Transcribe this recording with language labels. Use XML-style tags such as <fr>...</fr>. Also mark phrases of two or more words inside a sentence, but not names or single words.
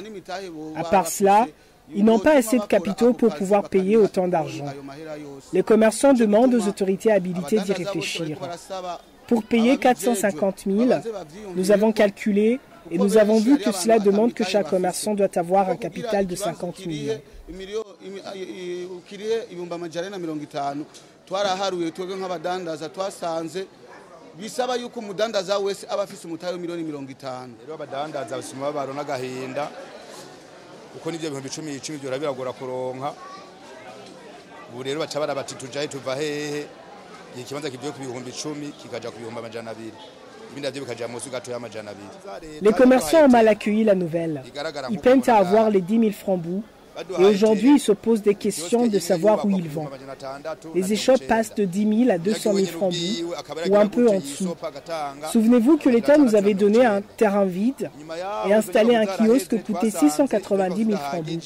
<fr>À part cela, ils n'ont pas assez de capitaux pour pouvoir payer autant d'argent. Les commerçants demandent aux autorités habilitées d'y réfléchir. Pour payer 450 000, nous avons calculé et nous avons vu que cela demande que chaque commerçant doit avoir un capital de 50 millions.</fr> <rn>Uko nivyo ibihumbi 10 byo biragora kuronka ubu rero baca barabati tujahe tuva hehe ikibanza kivuye ku bihumbi 10 kikaja ku bihumbi 200 ibindi navyo bikaja munsi gato ya 200.</rn> <fr>Les commerçants ont mal accueilli la nouvelle. Ils peinent à avoir les 10 000 francs bout et aujourd'hui ils se posent des questions de savoir où ils vont. Les échoppes passent de 10 000 à 200 000 francs bout ou un peu en dessous. Souvenez-vous que l'État nous avait donné un terrain vide et installé un kiosque qui coûtait 690 000 francs bout.</fr>